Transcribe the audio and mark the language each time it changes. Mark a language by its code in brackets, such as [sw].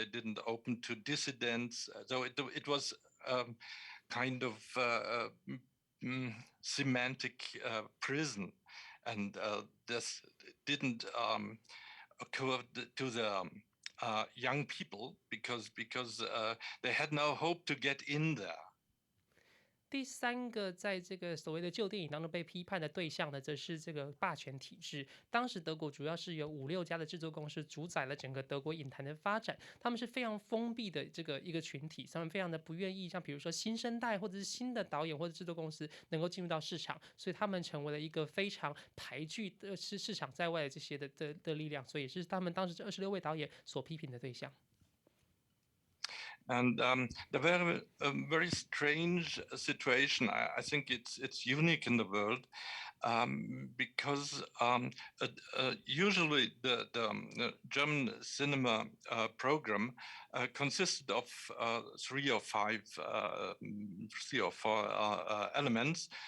[en] They didn't open to dissidents. So it was kind of semantic prison, and this didn't occur to the young people because they had no hope to get in there. [zh] 第3个在这个所谓的旧电影当中被批判的对象呢，则是这个霸权体制。当时德国主要是有5、6家的制作公司主宰了整个德国影坛的发展，他们是非常封闭的这个一个群体，他们非常的不愿意像比如说新生代或者是新的导演或者制作公司能够进入到市场，所以他们成为了一个非常排拒的市场在外的这些的力量，所以是他们当时这26位导演所批评的对象。 [en] And there were a very strange situation. I think it's unique in the world. Because usually the German cinema program consisted of three or four elements.